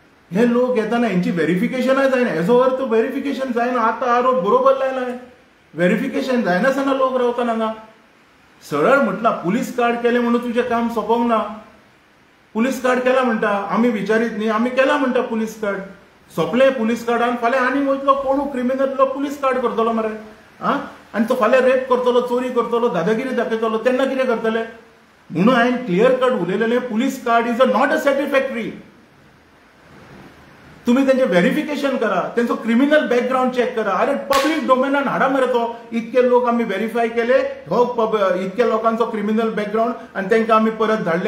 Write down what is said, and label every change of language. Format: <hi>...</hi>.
<kok>हे लोक येताना हेंची व्हेरिफिकेशनाय जायना. हेजो अर्थ व्हेरिफिकेशन जायना. आतां आरोप बरोबर लायला, व्हेरिफिकेशन जायनासतना लोक रावता हांगा. सरळ म्हटलां पुलीस कार्ड केलें म्हणून तुजें काम सोंपोंक ना. पुलीस कार्ड केला म्हणटा, आमी विचारीत न्ही, आमी केला म्हणटा पुलीस कार्ड. सोंपलें पुलीस कार्डान, फाल्यां आनी वयतलो कोणू क्रिमिनल पुलीस कार्ड करतलो मरे. आनी तो फाल्यां रेप करतलो, चोरी करतलो, दादागिरी दाखयतलो, तेन्ना कितें करतले? म्हणून हांवें क्लियर कट उलयलेलें,</kok> <en>Police card is not a satisfactory.</en> <mr>तुम्ही त्यांचे व्हेरिफिकेशन करा, त्यांचं क्रिमिनल बॅकग्राऊंड चेक करा.</mr> <kok>अरे पब्लिक डोमेनान हाडा मरे तो. इतके लोक आम्ही व्हेरीफाय केले, हो इतक्या लोकांचो क्रिमिनल बॅकग्राऊंड आणि त्यांना आम्ही परत धाडले.</kok>